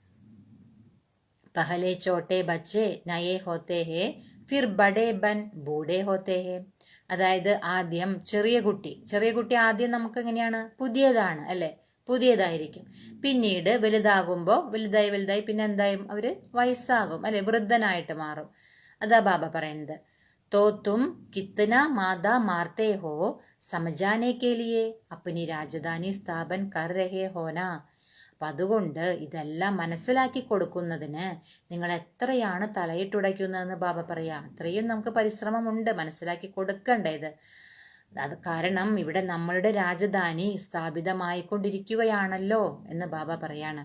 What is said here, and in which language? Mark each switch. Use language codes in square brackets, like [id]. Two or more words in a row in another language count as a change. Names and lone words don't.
[hi] पहले छोटे बच्चे नए होते हैं फिर बड़े बन बूढ़े होते हैं. [ml] അതായത് ആദ്യം ചെറിയ കുട്ടി ആദ്യം നമുക്ക് എങ്ങനെയാണ്? പുതിയതാണ് അല്ലെ, പുതിയതായിരിക്കും. പിന്നീട് വലുതാകുമ്പോൾ വലുതായി പിന്നെ എന്തായും അവര് വയസ്സാകും അല്ലെ, വൃദ്ധനായിട്ട് മാറും. അതാ ബാബ പറയുന്നത്. [hi] तो तुम कितना मादा मारते हो समझाने के लिए अपनी राजधानी സ്ഥാപൻ कर रहे हो ना. [ml] അപ്പൊ അതുകൊണ്ട് ഇതെല്ലാം മനസ്സിലാക്കി കൊടുക്കുന്നതിന് നിങ്ങൾ എത്രയാണ് തലയിട്ടുടയ്ക്കുന്നതെന്ന് ബാബ പറയാ. അത്രയും നമുക്ക് പരിശ്രമമുണ്ട് മനസ്സിലാക്കി കൊടുക്കേണ്ടത്. അത് കാരണം ഇവിടെ നമ്മളുടെ രാജധാനി സ്ഥാപിതമായിക്കൊണ്ടിരിക്കുകയാണല്ലോ എന്ന് ബാബ പറയാണ്.